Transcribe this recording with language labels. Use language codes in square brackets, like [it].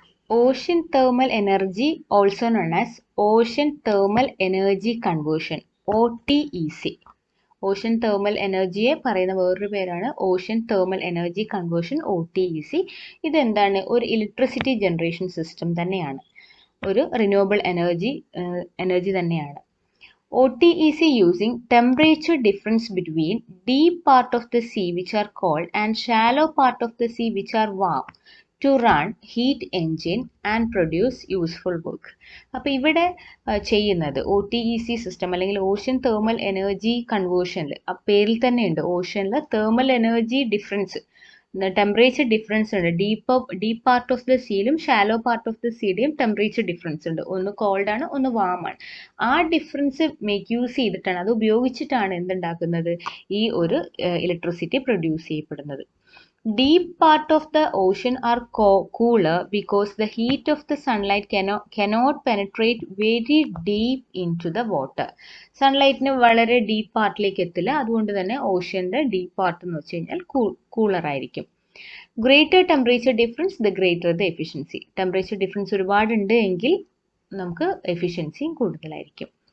[en] Ocean thermal energy, also known as ocean thermal energy conversion, OTEC. [ml] Ocean thermal എനർജിയെ പറയുന്ന വേറൊരു പേരാണ് ocean thermal energy conversion OTEC. ഇതെന്താണ്? ഒരു electricity generation system തന്നെയാണ്, ഒരു റിന്യൂവബിൾ എനർജി തന്നെയാണ്. [en] OTEC using temperature difference between deep part of the sea which are cold and shallow part of the sea which are warm to run heat engine and produce useful work. [ml] അപ്പോൾ ഇവിടെ ചെയ്യുന്നത് OTEC system അല്ലെങ്കിൽ ocean thermal energy കൺവേർഷനിൽ, ആ പേരിൽ തന്നെയുണ്ട്, ഓഷ്യനിൽ thermal energy difference, temperature difference ഉണ്ട്. Deep part of the സീയിലും shallow part of the സീയുടെയും temperature difference ഉണ്ട്. ഒന്ന് കോൾഡ് ആണ്, ഒന്ന് വാം ആണ്. ആ ഡിഫറൻസ് യൂസ് ചെയ്തിട്ടാണ്, അത് ഉപയോഗിച്ചിട്ടാണ് എന്തുണ്ടാക്കുന്നത്? ഈ ഒരു ഇലക്ട്രിസിറ്റി പ്രൊഡ്യൂസ് ചെയ്യപ്പെടുന്നത്. [en] Deep part of the ocean are cooler because the heat of the sunlight cannot penetrate very deep into the water. [ml] സൺലൈറ്റിന് വളരെ ഡീപ്പ് പാർട്ടിലേക്ക് എത്തില്ല, അതുകൊണ്ട് തന്നെ ഓഷ്യൻ്റെ ഡീപ്പ് പാർട്ട് എന്ന് വെച്ച് കഴിഞ്ഞാൽ കൂളർ ആയിരിക്കും. [en] Greater temperature difference the greater the efficiency. [ml] Temperature difference ഒരുപാടുണ്ട് എങ്കിൽ നമുക്ക് എഫിഷ്യൻസിയും കൂടുതലായിരിക്കും.